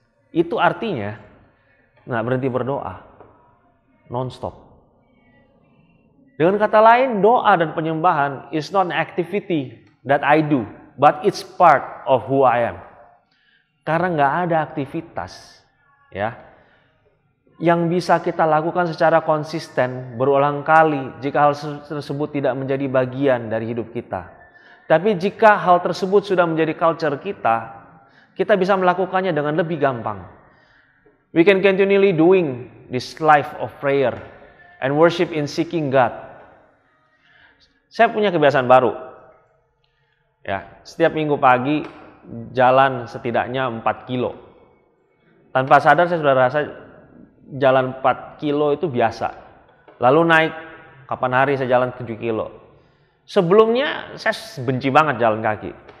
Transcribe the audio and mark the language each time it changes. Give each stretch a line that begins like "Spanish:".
Indonesian: Itu artinya nggak berhenti berdoa. Non-stop. Dengan kata lain, doa dan penyembahan
English: is not an activity that I do, but it's part of who I am.
Indonesian: Karena nggak ada aktivitas ya yang bisa kita lakukan secara konsisten berulang kali jika hal tersebut tidak menjadi bagian dari hidup kita. Tapi jika hal tersebut sudah menjadi culture kita, kita bisa melakukannya dengan lebih gampang.
English: We can continually doing this life of prayer and worship in seeking God
Indonesian: Saya punya kebiasaan baru. Ya, setiap minggu pagi jalan setidaknya 4 kilo. Tanpa sadar saya sudah rasa jalan 4 kilo itu biasa. Lalu naik, kapan hari saya jalan 7 kilo. Sebelumnya saya benci banget jalan kaki.